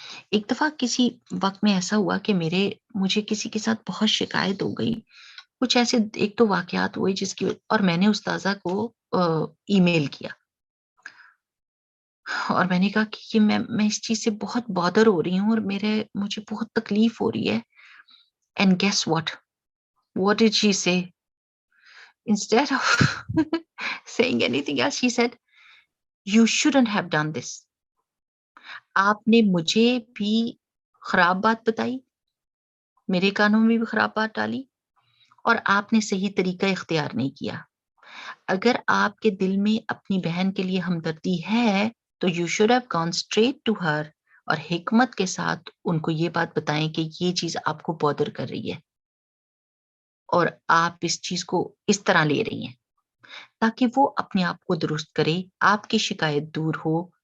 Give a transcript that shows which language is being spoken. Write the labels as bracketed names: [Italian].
[Urdu] ایک دفعہ کسی وقت میں ایسا ہوا کہ مجھے کسی کے ساتھ بہت شکایت ہو گئی. کچھ ایسے ایک تو واقعات ہوئے جس کی، اور میں نے استاذہ کو ای میل کیا اور میں نے کہا کہ میں اس چیز سے بہت بادر ہو رہی ہوں اور مجھے بہت تکلیف ہو رہی ہے. [English] And guess what did she say? Instead of saying anything else, she said, you shouldn't have done this. [Urdu] آپ نے مجھے بھی خراب بات بتائی، میرے کانوں میں بھی خراب بات ڈالی، اور آپ نے صحیح طریقہ اختیار نہیں کیا. اگر آپ کے دل میں اپنی بہن کے لیے ہمدردی ہے تو [English] you should have gone straight to her [Urdu] اور حکمت کے ساتھ ان کو یہ بات بتائیں کہ یہ چیز آپ کو بادر کر رہی ہے اور آپ اس چیز کو اس طرح لے رہی ہیں، تاکہ وہ اپنے آپ کو درست کرے، آپ کی شکایت دور ہو.